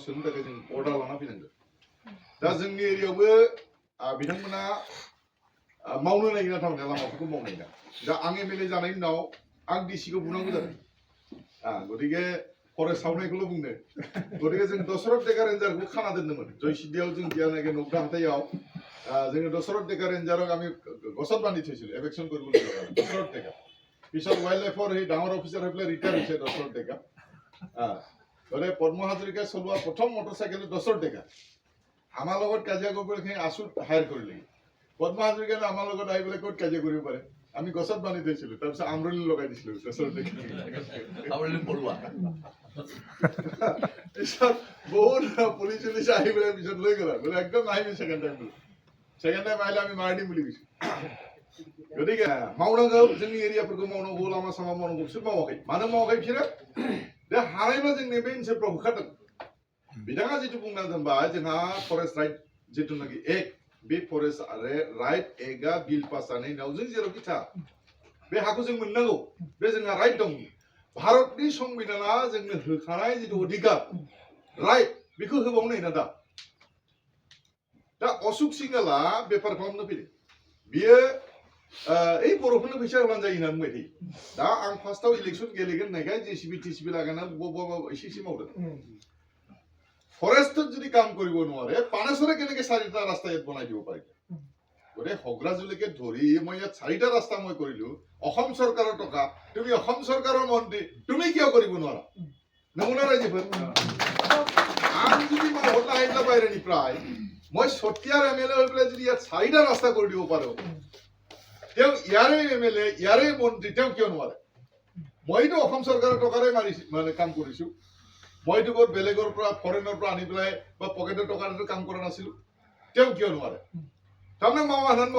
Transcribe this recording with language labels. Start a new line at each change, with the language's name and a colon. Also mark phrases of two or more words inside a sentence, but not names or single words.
Bodo: सोनो थाखाय जों अर्डार लाना फैनांगौ दा जोंनि एरियायावबो बिथांमोना मावनो नागिरा थारमाने लामाफोरखौ मावनो नागिरा दा आं एमएलए जानायनि उनाव आं डिसिखौ बुंनांगौ जादों गतिके फरेस्ट सावनायखौल' बुंनो गतिके जों दशरथ डेका रेन्जारखौ खाना दोनदोंमोन जयसिद्धियाव जों जियानाखि नौका हाथायाव जोङो दशरथ डेका
Assamese: रेन्जारक আমি গছত বান্ধি থৈছিলো এভেকশন কৰিবলৈ দশৰথ ডেকা পিছত वाइल्ड लाइफৰ সেই ডাঙৰ অফিচাৰ হৈ পেলাই ৰিটায়াৰ হৈছে দশৰথ ডেকা গতিকে পদ্ম হাজৰিকাই চলোৱা প্ৰথম মটৰচাইকেল দশৰথ ডেকা আমাৰ লগত কাজিয়া কৰিবলৈ আছু হায়াৰ কৰিলে পদ্ম হাজৰিকাই আমাৰ লগত আহি পেলাই ক'ত কাজিয়া কৰিব পাৰে আমি গছত বান্ধি থৈছিলো তাৰপিছত আমৰলি লগাই দিছিলো দশৰথ ডেকা আমৰলি পৰুৱা পিছত বহুত পুলিচ চুলিচ আহি পেলাই পিছত লৈ গ'লা বোলে একদম নাহিবি ছেকেণ্ড টাইম আহিলে আমি মাৰি দিম বুলি
Bodo: কৈছো গতিকে मावनांगौ जोंनि एरियाफोरखौ मावनांगौ लामा सामा मावनांगौ बिसोर मावाखै मानो मावाखै बिसोरो बे हानायबा जोंनि बे ओनसोलफ्राव होखारदों बिथाङा जिथु बुंना दोनबाय जोंहा
English: forest right
Bodo: जिथुनाखि एक्ट बे
English: forest right
Bodo: एक्टआ
English: bill pass
Bodo: जानायनि उनाव जों जेरावखि था बे हाखौ जों मोननांगौ बे जोंहा राइट दं भारतनि संबिधाना जोंनो होखानाय जिथु अधिकार राइट बेखौ होबावनाय ना दा अशोक सिंहला बेफार खालामनो फैदों बियो এই बर'फोरनो फैसा होब्लानो जायो होनना बुंबाय थायो दा आं फार्स्टआव इलेक्सन गेलेगोन होननायखाय जेसिबि टिसिबि लागायनानै बबेबा एसे एसे मावदों
Assamese: ফৰেষ্টত যদি কাম কৰিব নোৱাৰে পানেশ্বৰে কেনেকৈ 4টা ৰাস্তা ইয়াত বনাই দিব পাৰে গতিকে হগ্ৰাজুলৈকে ধৰি মই ইয়াত 4টা ৰাস্তা মই কৰিলো অসম চৰকাৰৰ টকা তুমি অসম চৰকাৰৰ মন্ত্ৰী তুমি কিয় কৰিব নোৱাৰা নমুনা ৰাইজেফোৰ আম যদি মই হতা আহিলা বাহিৰনিफ्राय মই সতিয়াৰ এমএলএ হৈ পেলাই যদি ইয়াত 4টা ৰাস্তা কৰি দিব পাৰো তেওঁ ইয়াৰে এমএলএ ইয়াৰে মন্ত্ৰী তেওঁ কিয় নোৱাৰে মইতো অসম চৰকাৰৰ টকাৰে মানে কাম কৰিছো মইতো বহুত বেলেগৰ পৰা ফৰেনৰ পৰা আনি পেলাই বা পকেটৰ টকাৰে কাম কৰা নাছিলো তেওঁ কিয় নোৱাৰে তাৰমানে মাৱা